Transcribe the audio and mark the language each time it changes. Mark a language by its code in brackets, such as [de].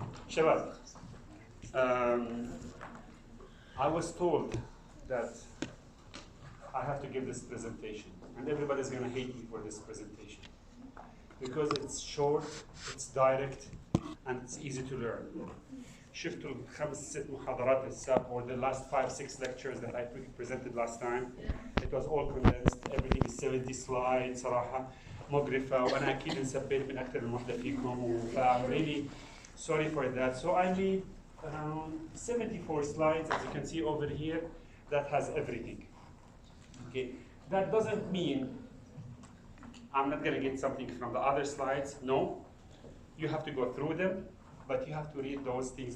[en] Shabab, I was told that I have to give this presentation, and everybody's going to hate me for this presentation because it's short, it's direct, and it's easy to learn. [ar] شفتوا الخمس ست محاضرات السابقة [en] or the last 5-6 lectures that I presented last time. It was all condensed. Everything is 70 slides [ar] صراحة مقرفة وأنا أكيد انسبيت من أكثر من واحدة فيكم. [en] I'm really sorry for that. So I made 74 slides, as you can see over here, that has everything. Okay, that doesn't mean I'm not going to get something from the other slides. No, you have to go through them. But you have to read those things.